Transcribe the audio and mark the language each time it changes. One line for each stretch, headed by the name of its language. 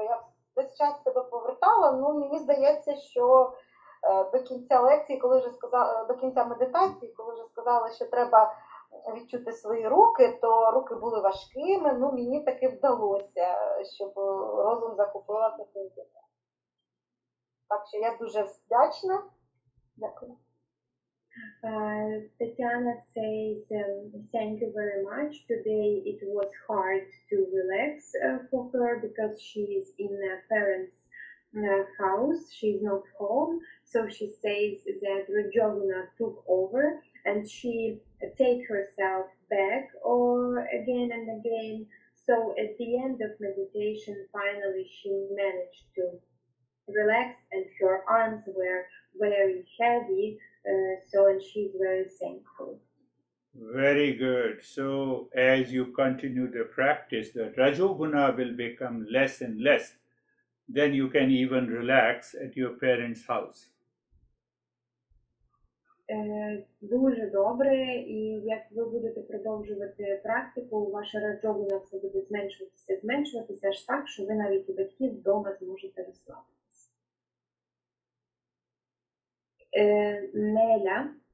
Ukrainian: Я весь час себе повертала, мені здається, що до кінця лекції, до кінця медитації, коли вже сказали, що треба відчути свої руки, то руки були важкими, мені таки вдалося, щоб розум захопила таким життям. Так що я дуже вдячна. Дякую.
English: Tatiana says, thank you very much. Today it was hard to relax for her because she is in a parent's house. She's not home. So she says that Rajoguna took over and she take herself back or again and again. So at the end of meditation, finally she managed to relax and her arms were very heavy. And she's very thankful. Very good. So as you continue the practice, the Rajoguna will become less and less. Then you can even relax at your parents' house.
Ukrainian: Дуже добре, і як ви будете продовжувати практику, ваша раджогуна все буде зменшуватися аж так, що ви навіть у батьків вдома зможете розслабитися. Неля.